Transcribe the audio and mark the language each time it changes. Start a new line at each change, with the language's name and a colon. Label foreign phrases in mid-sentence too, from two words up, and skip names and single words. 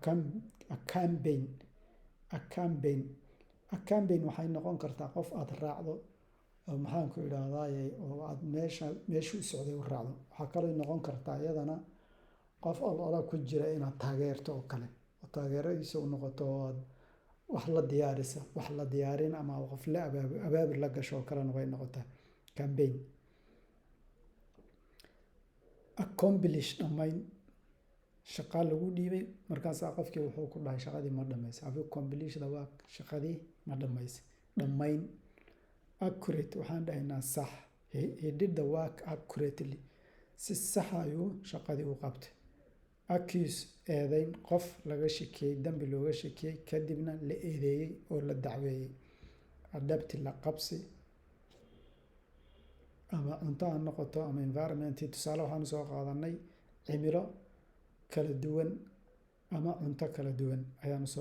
Somali: campaign waxay noqon kartaa qof aad raacdo maxaan ku idhaahdaay oo aad meeshu u socday u raacdo waxaa kaloo noqon kartaa iyadana qof oloola ku jira inaad taageerto oo kale oo taageeradiisa u noqoto oo aad wax la diyaarin ama qof la abaabul la gasho oo kalena way noqotaa campaign accomplish dhammayn shaqa lagu dhiibay markaasaa qofkii wuxuu ku dhahay shaqadii ma dhammaysay
English: have you accomplished the work
Somali: shaqadii ma dhammaysay dhammayn accurate waxaan dhahaynaa sax
English: he did the work accurately
Somali: si sax ayuu shaqadii u qabtay accuse eedayn qof laga shakiyey dambi looga shakiyey kadibna la eedeeyey oo la dacweeyey adabti la qabsi ama cunto ha noqoto ama environmentii tusaale waxaanu soo qaadanay cimilo kala duwan ama cunto kala duwan ayaanu soo